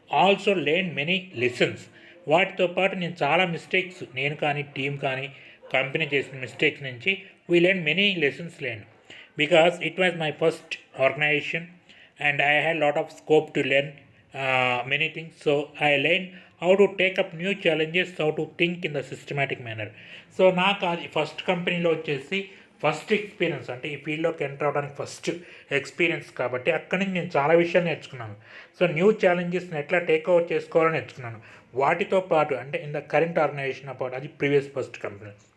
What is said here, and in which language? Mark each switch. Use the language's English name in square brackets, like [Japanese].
[English] Also learn many lessons. [Telugu] వాటితో పాటు నేను చాలా మిస్టేక్స్, నేను కానీ టీం కానీ కంపెనీ చేసిన మిస్టేక్స్ నుంచి [English] We learn many lessons because it was my first organisation and I had a lot of scope to learn many things. So I learned how to take up new challenges, how to think in the systematic manner. [Telugu] So నాకు అది first కంపెనీలో వచ్చేసి first experience, అంటే ఈ ఫీల్డ్లోకి enter అవడానికి first experience కాబట్టి అక్కడి నుంచి నేను చాలా విషయాలు నేర్చుకున్నాను. సో న్యూ ఛాలెంజెస్ని ఎట్లా టేక్ ఓవర్ చేసుకోవాలని నేర్చుకున్నాను. వాటితో పాటు అంటే [English] in the current organisation apart, [Telugu] అది ప్రీవియస్ ఫస్ట్ కంపెనీ.